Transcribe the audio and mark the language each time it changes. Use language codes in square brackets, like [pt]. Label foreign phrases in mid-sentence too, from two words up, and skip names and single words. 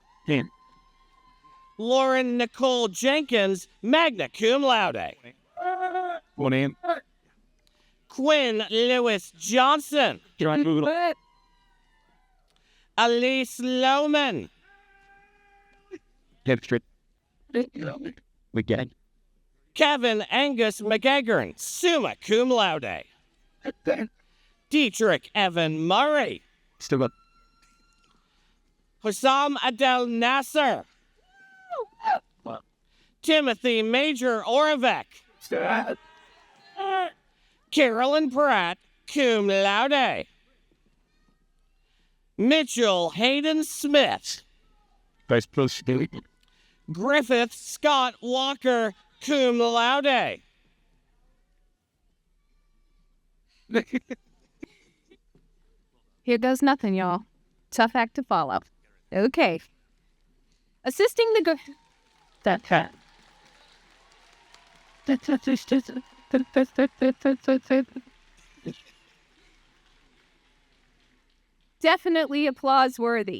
[en] Lauren Nicole Jenkins, [la] magna cum laude, [en] Quinn Lewis Johnson, Elise Lohman, Kevin Angus McGeggern, [la] summa cum laude, [en] Dietrich Evan Murray, Hussam Adel Nasser, Timothy Major Oravec, Carolyn Pratt, [la] cum laude, [en] Mitchell Hayden Smith, Griffith Scott Walker, [la] cum laude. [en] Here goes nothing, y'all. Tough act to follow. Okay. Assisting the definitely applause worthy.